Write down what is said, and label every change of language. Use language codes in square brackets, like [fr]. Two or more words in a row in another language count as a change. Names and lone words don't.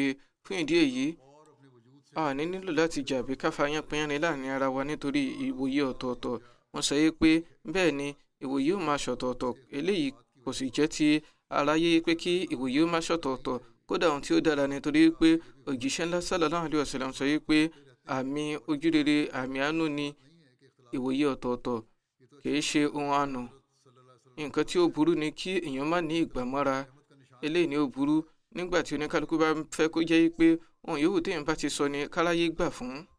[yo] Fún ìdí èyí a ní nílò láti jà bí ká fa yánpọnyánrin láàrin ara wa nítorí ìwòye ọ̀tọ̀ọ̀tọ̀. Wọ́n sọ pé bẹ́ẹ̀ ni ìwòye ó máa ṣọ̀tọ̀ọ̀tọ̀, eléyìí kò sì jẹ́ ti aráyé pé kí ìwòye ó máa ṣọ̀tọ̀ọ̀tọ̀. Kódà ohun tí ó dára nítorí pé òjíṣẹ́ ńlá [ar] صلى الله عليه وسلم [yo] sọ pé àmì ojúrere àmì àánú ni ìwòye ọ̀tọ̀ọ̀tọ̀, kìí ṣe ohun àánú. Nǹkan tí ó burú ni kí èèyàn má ní ìgbàmọ́ra. Eléyìí ni ó burú nígbà tí oníkálukú bá fẹ́ kó jẹ́ pé ohun yòówù téèyàn bá ti sọ ni káráyé gbà fún.